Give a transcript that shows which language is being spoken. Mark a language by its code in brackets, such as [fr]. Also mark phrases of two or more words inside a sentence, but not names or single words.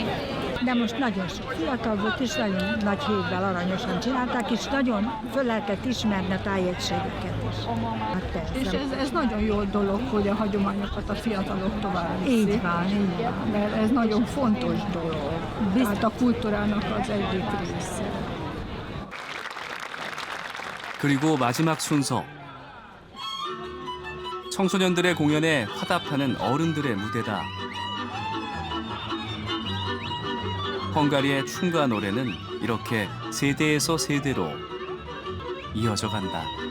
[hu] De most nagyon sok fiatal volt, és nagyon nagy hétvel aranyosan csinálták, és nagyon föl lehetett ismerni a tájegységüket is. Hát és ez nagyon jó dolog, hogy a hagyományokat a fiatalok tovább viszik. Így van, így van. Mert ez nagyon fontos dolog. Hát a kultúrának az egyik része. [ko] 그리고 마지막 순서. 청소년들의 공연에 화답하는 어른들의 무대다. 헝가리의 춤과 노래는 이렇게 세대에서 세대로 이어져 간다.